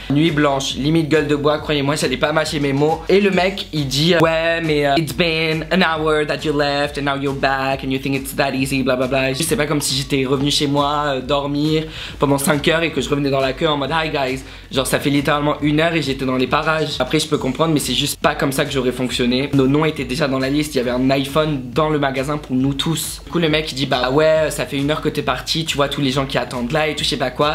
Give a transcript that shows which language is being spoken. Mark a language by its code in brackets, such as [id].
[fr] Nuit blanche, limite gueule de bois, croyez-moi j'allais pas mâcher mes mots. Et le mec il dit ouais mais [en] it's been an hour that you left and now you're back and you think it's that easy bla bla bla. [fr] C'est pas comme si j'étais revenu chez moi dormir pendant 5 heures et que je revenais dans la queue en mode [en] hi guys. [fr] Genre ça fait littéralement 1h et j'étais dans les parages. Après je peux comprendre mais c'est juste pas comme ça que j'aurais fonctionné. Nos noms étaient déjà dans la liste, il y avait un iPhone dans le magasin pour nous tous. Du coup le mec il dit bah ouais ça fait 1h que t'es parti, tu vois tous les gens qui attendent là et tout je sais pas quoi.